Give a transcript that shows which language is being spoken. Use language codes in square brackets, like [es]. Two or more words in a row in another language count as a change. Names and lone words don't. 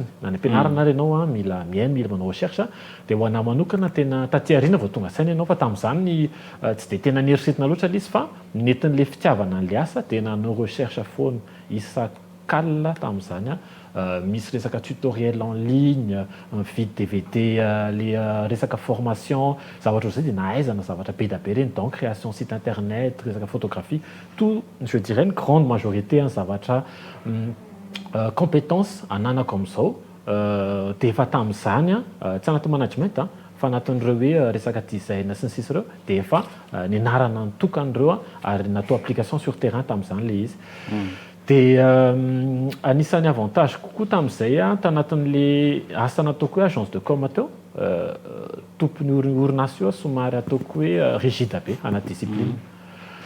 [mg] na ny ampianarana ary ianao mila mila manao recherche dia ho ana manokana tena taty ariana vao tonga saina ianao fa tamin'izany tsy dia tena nierisetina loatra le izy fa netin'le fitiavana an'le asa dia nanao recherche foana isak'alina tamin'izany misy resaka [fr] tutoriel en ligne [mg] mividy DVD le resaka formation zavatra zay dia nahaizana zavatra be da be reny donc [fr] création site internet [mg] resaka photographie [fr] tout je dirais une grande majorité [mg] zavatra compétence ananako amin'izao dia efa tamin'izany tsy anaty management fa anatin'ireo hoe resaka design sy ny sisa ireo dia efa nianarana nitokan'ireo ary natao [fr] application sur terrain [mg] tamin'izany le izy dia anisan'ny avantage kokoa tamin'izay tanatin'le asa nataoko hoe [fr] agence de com [mg] atao tompony orinasa io somary ataoko hoe rigide be anaty discipline